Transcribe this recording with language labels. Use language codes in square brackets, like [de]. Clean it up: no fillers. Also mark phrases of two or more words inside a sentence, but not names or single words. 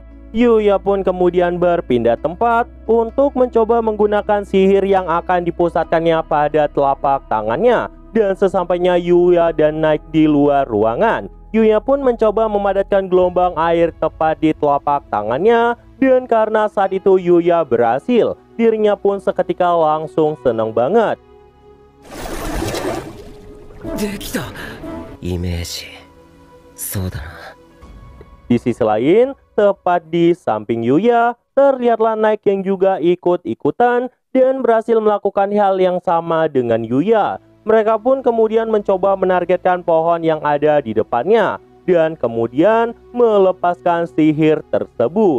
[id] Yuya pun kemudian berpindah tempat untuk mencoba menggunakan sihir yang akan dipusatkannya pada telapak tangannya. Dan sesampainya Yuya dan naik di luar ruangan, Yuya pun mencoba memadatkan gelombang air tepat di telapak tangannya, dan karena saat itu Yuya berhasil, dirinya pun seketika langsung senang banget. [ja] できた。イメージ。そうだな。 [id] Di sisi lain, tepat di samping Yuya, terlihatlah Naik yang juga ikut-ikutan dan berhasil melakukan hal yang sama dengan Yuya. Mereka pun kemudian mencoba menargetkan pohon yang ada di depannya dan kemudian melepaskan sihir tersebut.